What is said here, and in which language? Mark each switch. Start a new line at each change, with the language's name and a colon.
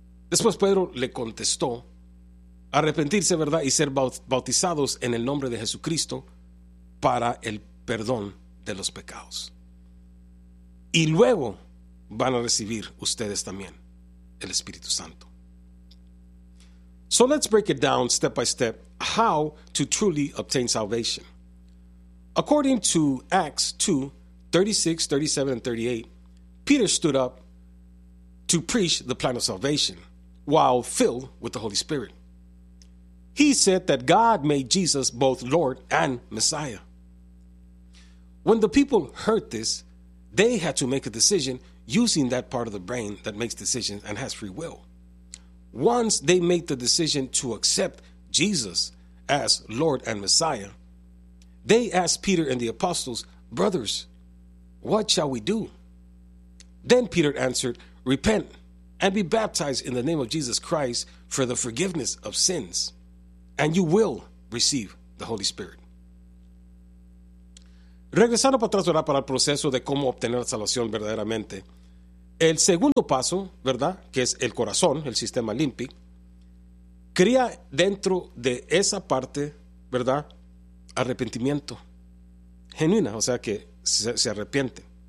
Spanish: Después Pedro le contestó, arrepentirse, ¿verdad? Y ser bautizados en el nombre de Jesucristo para el perdón de los pecados. Y luego van a recibir ustedes también el Espíritu Santo.
English: So let's break it down step by step how to truly obtain salvation. According to Acts 2, 36, 37, and 38, Peter stood up to preach the plan of salvation while filled with the Holy Spirit. He said that God made Jesus both Lord and Messiah. When the people heard this, they had to make a decision using that part of the brain that makes decisions and has free will. Once they made the decision to accept Jesus as Lord and Messiah, they asked Peter and the apostles, brothers, what shall we do? Then Peter answered, repent and be baptized in the name of Jesus Christ for the forgiveness of sins, and you will receive the Holy Spirit.
Spanish: Regresando para atrás, ¿verdad? Para el proceso de cómo obtener la salvación verdaderamente. El segundo paso, ¿verdad? Que es el corazón, el sistema límbico, crea dentro de esa parte, ¿verdad? Arrepentimiento genuina, o sea que se arrepiente.